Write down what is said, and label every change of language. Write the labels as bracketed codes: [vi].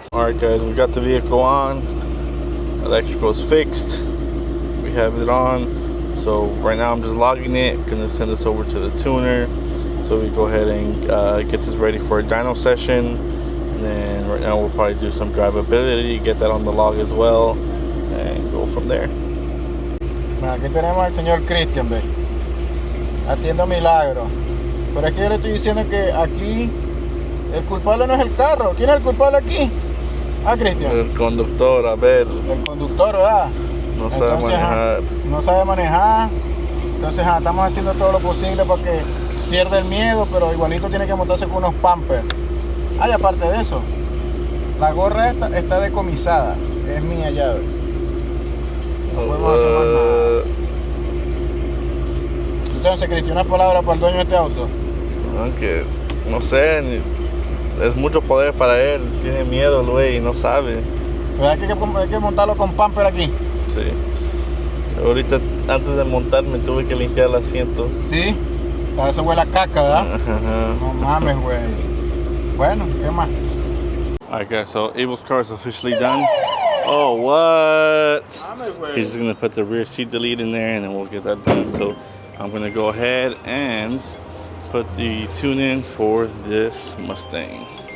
[en] Alright guys, we got the vehicle on. Electrical's fixed. We have it on. So right now I'm just logging it. Gonna send this over to the tuner. So we go ahead and get this ready for a dyno session. And then right now we'll probably do some drivability, get that on the log as well, and go from there. [es] Aquí tenemos al señor Christian, ve, haciendo milagros. Pero es que yo le estoy diciendo que aquí el culpable no es el carro. ¿Quién es el culpable aquí? Ah, Cristian. El conductor, a ver. El conductor, ¿verdad? No sabe manejar. No sabe manejar. Entonces estamos haciendo todo lo posible para que pierda el miedo, pero igualito tiene que montarse con unos pampers. Ah, y aparte de eso, la gorra esta está decomisada. Es mía llave. No podemos hacer más nada. Entonces, Cristian, una palabra para el dueño de este auto. Que no sé, es mucho poder para él, tiene miedo el güey y no sabe. Pero hay que montarlo con pamper aquí. Sí. Ahorita antes de montarme tuve que limpiar el asiento. Sí. O sea, eso huele a caca, ¿verdad? No mames, güey. Bueno, ¿qué más? [en] Alright guys, so Abel's car is officially done. Oh, what? He's just gonna put the rear seat delete in there and then we'll get that done. So I'm gonna go ahead and put the tune in for this Mustang.